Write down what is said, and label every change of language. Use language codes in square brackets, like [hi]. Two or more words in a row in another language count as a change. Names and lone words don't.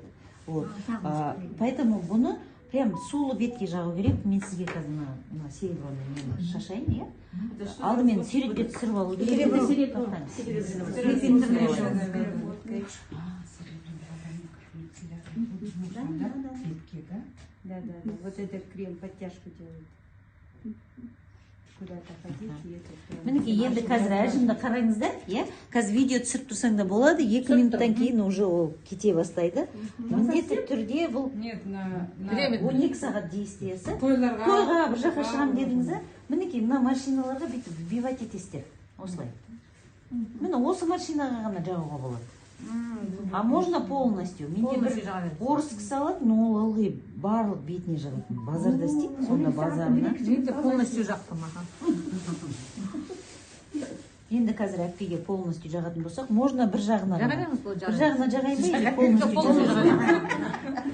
[kk] Поэтому бұны прям сулы бетке жағу керек. Мен сізге қазір мына сереброны шашайын, иә? Алдымен сүйретпе түсіріп алу керек. Да. [ru] Вот этот крем подтяжку делает. Куда-то ходить. [kk] Мінекей, енді қазір әжімді қараңыздар, иә? Қазір видео түсіріп тұрсаң да болады, 2 минуттан кейін уже ол кете бастайды. Міндетті түрде бұл 12 сағат действиясы. Тойға бір жаққа шығам дедіңіз, мінекей, мына машиналарға бүйтіп вбивать етесіздер. Осылай. Міне осы машинаға ғана жағуға болады. [ru] А можно полностью. [kk] Менде бір орыс кісі алады, но ол ылғи барлық бетіне жағатын. Базарда істейді, сонда базарына. Полностью жақтым, аға. Енді қазір әпкеге полностью жағатын болсақ, можно бір жағына жағайын ба, [ru] или полностью [kk] жағайын?